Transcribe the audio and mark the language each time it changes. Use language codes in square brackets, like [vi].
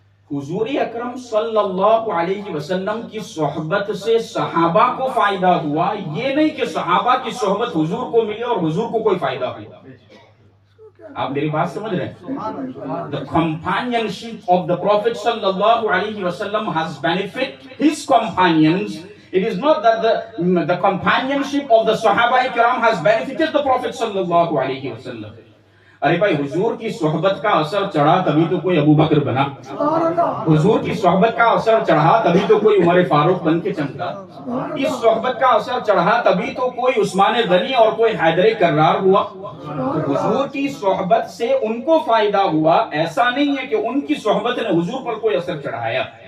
[ur] حضور اکرم صلی اللہ علیہ وسلم کی صحبت سے صحابہ کو فائدہ ہوا، یہ نہیں کہ صحابہ کی صحبت حضور کو ملی اور حضور کو کوئی فائدہ ہوا. آپ میری بات سمجھ رہے ہیں؟ [en] The companionship of the Prophet sallallahu alaihi wasallam has benefited his companions. It is not that the companionship of the Sahaba Ikram has benefited the Prophet sallallahu alaihi wasallam. [ur] ارے بھائی حضور کی صحبت کا اثر چڑھا تبھی تو کوئی ابو بکر بنا، حضور کی صحبت کا اثر چڑھا تبھی تو کوئی عمر فاروق بن کے چمکا، اس صحبت کا اثر چڑھا تبھی تو کوئی عثمان غنی اور کوئی حیدر کرار ہوا. تو حضور کی صحبت سے ان کو فائدہ ہوا، ایسا نہیں ہے کہ ان کی صحبت نے حضور پر کوئی اثر چڑھایا.